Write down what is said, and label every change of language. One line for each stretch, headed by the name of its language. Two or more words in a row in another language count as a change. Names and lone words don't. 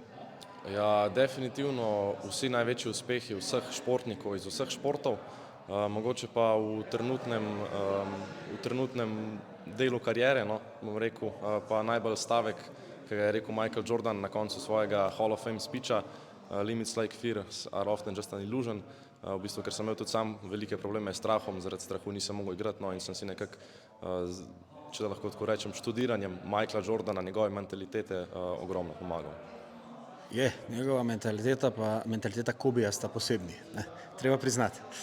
Slovenian: Ja, definitivno vsi največji uspehi vseh športnikov iz vseh športov, mogoče pa v trenutnem delu kariere, no, bom rekel, pa najbolj stavek, ki ga je rekel Michael Jordan na koncu svojega Hall of Fame speecha,
English: limits like fear are often just an illusion,
Slovenian: v bistvu, ker sem imel tudi sam velike probleme s strahom, zaradi strahu nisem mogel igrati, no, in sem si nekako, če lahko tako rečem, študiranjem Michaela Jordana, njegove mentalitete ogromno pomagal. Je, njegova mentaliteta pa mentaliteta Kobija sta posebni, ne, treba priznati.